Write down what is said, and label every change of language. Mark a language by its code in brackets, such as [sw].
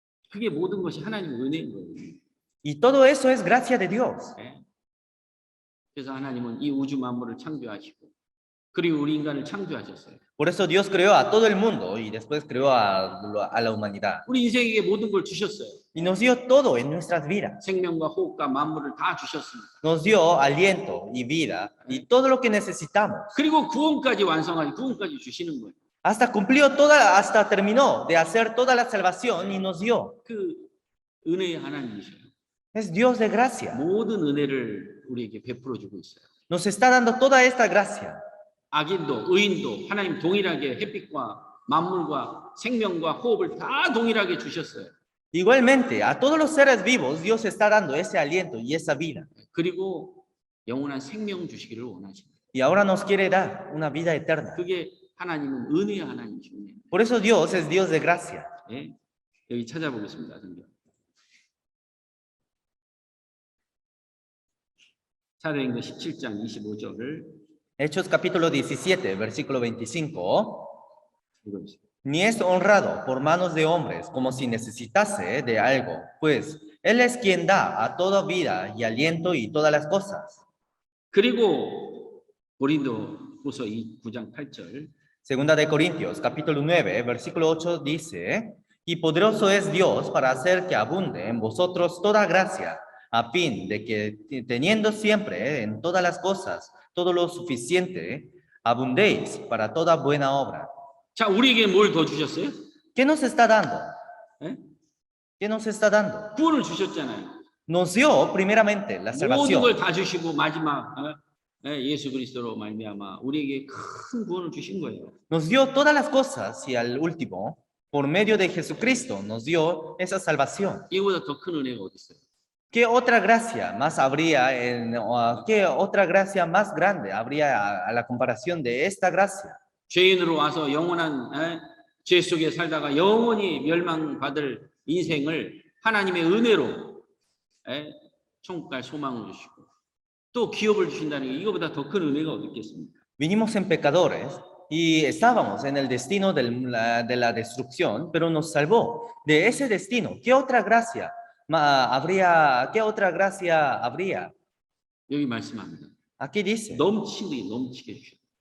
[ko] 그게 모든 것이 하나님의 은혜인 거예요. [es] Y todo eso es gracia de Dios. [ko] 그래서 하나님은 이 우주 만물을 창조하시고 그리고 우리 인간을 창조하셨어요. [es] Por eso Dios creó a todo el mundo y después creó a la humanidad. [ko] 우리 인생에게 모든 걸 주셨어요. [es] Y nos dio todo en nuestras vidas. [ko] 생명과 호흡과 만물을 다 주셨습니다. [es] Nos dio aliento y vida y todo lo que necesitamos. [ko] 그리고 구원까지 완성하니 구원까지 주시는 거예요. [es] Hasta terminó de hacer toda la salvación y nos dio. [ko] 그 은혜의 하나님이셔요. [es] Es Dios de gracia. [ko] 모든 은혜를 우리에게 베풀어 주고 있어요. [es] Nos está dando toda esta gracia. [ko] 악인도 의인도 하나님 동일하게 햇빛과 만물과 생명과 호흡을 다 동일하게 주셨어요. [es] Igualmente, a todos los seres vivos, Dios está dando ese aliento y esa vida. [ko] 그리고 영원한 생명 주시기를 원하십니다. [es] Y ahora nos quiere dar una vida eterna. [ko] 그게 하나님은 은혜의 하나님이십니다. [es] Por eso Dios es Dios de gracia. [ko] 예? 여기 찾아보겠습니다. 성경. 사도행전 17장 25절을 [es] Hechos capítulo 17, versículo 25. [ko] 읽어보세요. [es] Ni es honrado por manos de hombres como si necesitase de algo, pues Él es quien da a toda vida y aliento y todas las cosas. [ko] 그리고 고린도후서 9장 8절 [es] Segunda de Corintios, capítulo 9, versículo 8 dice, y poderoso es Dios para hacer que abunde en vosotros toda gracia, a fin de que teniendo siempre en todas las cosas todo lo suficiente, abundéis para toda buena obra. [ko] 자, 우리에게 뭘 더 주셨어요? [es] ¿Qué nos está dando? [ko] 예? [es] ¿Qué nos está dando? [ko] 구원을 주셨잖아요. [es] Nos dio primeramente la [ko] 모든 [es] salvación. [ko] 걸 다 주시고 마지막 예수 그리스도로 말미암아 우리에게 큰 구원을 주신 거예요. [es] Nos dio todas las cosas y al último, por medio de Jesucristo, nos dio esa salvación. [ko] 이거보다 더 큰 은혜가 어디 있어요? [es] ¿Qué otra gracia más habría qué otra gracia más grande habría a la comparación de esta gracia? [ko] 죄인으로 와서 영원한 죄 속에 살다가 영원히 멸망받을 인생을 하나님의 은혜로 천국 갈 소망을 주시고 또 기업을 주신다는 게 이거보다 더 큰 은혜가 어디 있겠습니까? [es] Vinimos en pecadores y estábamos en el destino de la destrucción, pero nos salvó de ese destino. ¿Qué otra gracia habría? ¿Qué otra gracia habría? [ko] 여기 말씀합니다. [es] Aquí dice, [ko] 넘치게 주셨어요.